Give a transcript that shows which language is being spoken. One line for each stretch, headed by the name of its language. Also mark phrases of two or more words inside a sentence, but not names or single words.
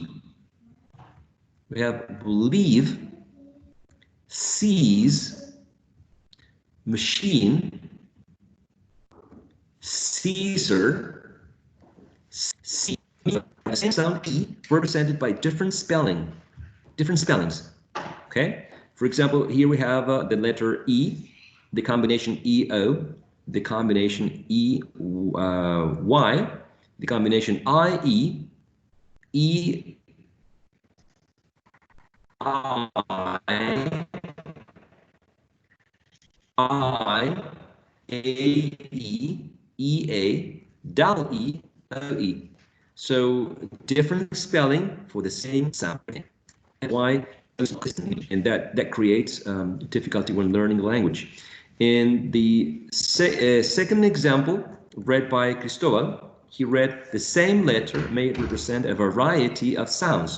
English: We have believe, sees, machine, Caesar, see. The same sound E represented by different spellings. Okay. For example, here we have the letter E, the combination EO, the combination E, Y, the combination I, E, E, I, A, E, E, A, double E, O, E. So different spelling for the same sound. And why? And that creates difficulty when learning the language. In the second example, read by Cristobal, he read the same letter may represent a variety of sounds.